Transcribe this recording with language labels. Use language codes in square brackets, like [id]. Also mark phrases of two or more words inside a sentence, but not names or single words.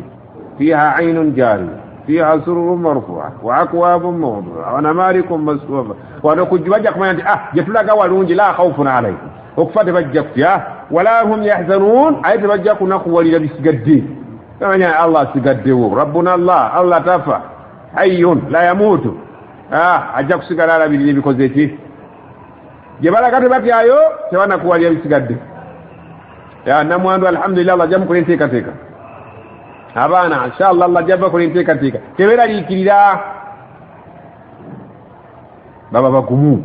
[ar] فيها عين جارية فيها سرر مرفوعة وأكواب موضوعة ونمارق مصفوفة. [lg] Wano kujja bajja kumanya nti gye tulaga walungi, [ar] لا خوف عليهم, [lg] okufa tebajja kutya, [ar] ولا هم يحزنون, [lg] aye tebajja kunakuwalira bisigadde. Tamanya Allah sigaddewo, [ar] ربنا الله, [lg] Allah tafa, [ar] حي لا يموت, [lg] ajja kusigala alabirira ebikoze eki. Gye balaga tebatyayo tebanakuwalira bisigadde. Namwandu alhamdulillah Allah ajja mukola enteekateeka. Abaana inshallah Allah ajja bakola enteekateeka. Tebeeraliikirira, baba bagumu.